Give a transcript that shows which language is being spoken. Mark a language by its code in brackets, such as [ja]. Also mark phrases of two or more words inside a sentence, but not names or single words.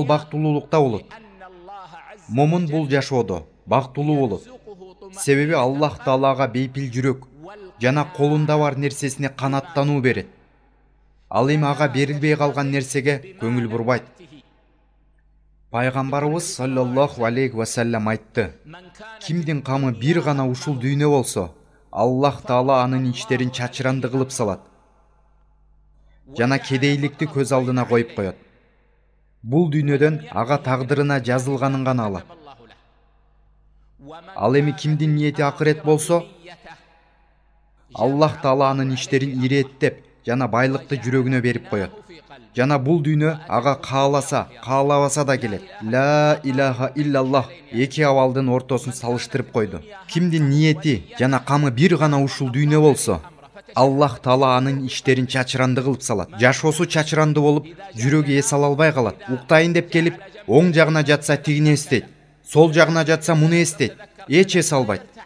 [ky] Ал бактылуулукта болот. момун бул жашоодо бактылуу болот. Себеби Аллах Таалага бейпил жүрөк жана колунда бар нерсесине канаттануу берет. Ал эми ага берилбей калган нерсеге көңүл бурбайт. Пайгамбарыбыз [ar] صلى الله عليه وسلم [ky] айтты: кимдин камы бир гана ушул дүйнө болсо, Аллах Таала анын иштерин чачыранды кылып салат жана кедейликти көз алдына коюп коет. Бул дүйнөдөн ага тагдырына жазылганын гана алат. Ал эми кимдин ниети акырет болсо, Аллах Таала анын иштерин иреттеп жана байлыкты жүрөгүнө берип коет. Жана бул дүйнө ага кааласа, каалабаса да келет. [ar] لا إله إلا الله [ky] эки абалдын ортосун салыштырып койду. Кимдин ниети жана камы бир гана ушул дүйнө болсо, Аллах Таала анын иштерин чачыранды кылып салат. Жашоосу чачыранды болуп, жүрөгү эс ала албай калат. Уктайын деп келип, оң жагына жатса тигини эстейт, сол жагына жатса муну эстейт, эч эс албайт.